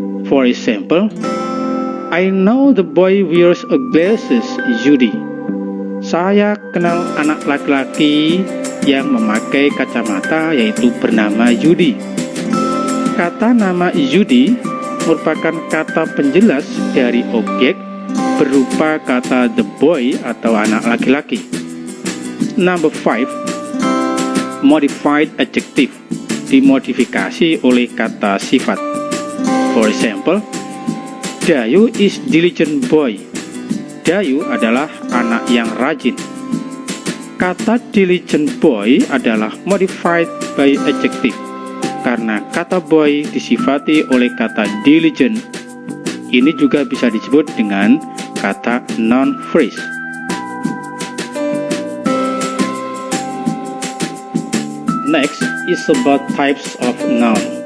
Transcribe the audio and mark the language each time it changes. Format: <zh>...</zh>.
<en>For example, I know the boy wears a glasses, Judy.</en> <id>Saya kenal anak laki-laki yang memakai kacamata, yaitu bernama Judy. Kata nama Judy merupakan kata penjelas dari objek berupa kata the boy atau anak laki-laki.</id> <en>Number 5, modified adjective,</en> <id>dimodifikasi oleh kata sifat.</id> <en>For example, Dayu is diligent boy.</en> <id>Dayu adalah anak yang rajin. Kata diligent boy adalah</id> <en>modified by adjective.</en> <id>karena kata boy disifati oleh kata diligent. Ini juga bisa disebut dengan kata noun phrase.</id> <en>Next is about types of noun.</en>